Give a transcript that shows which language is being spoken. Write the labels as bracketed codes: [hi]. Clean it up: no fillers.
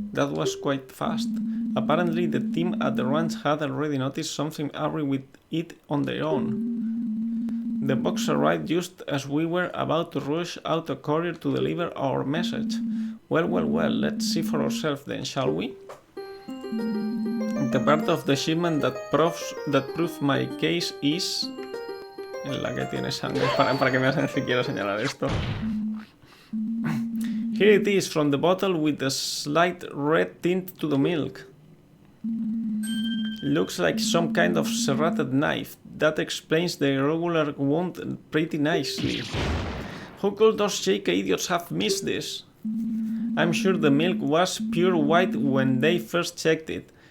[en] That was quite fast. Apparently the team at the ranch had already noticed something awry with it on their own. The box arrived just as we were about to rush out a courier to deliver our message. Well, let's see for ourselves then, shall we? The part of the shipment that proves my case is... [es] En la que tiene sangre, para que me hacen siquiera señalar esto. [en] Here it is, from the bottle with a slight red tint to the milk. Looks like some kind of serrated knife. That explains the irregular wound pretty nicely. How could those shaky idiots have missed this? I'm sure the milk was pure white when they first checked it.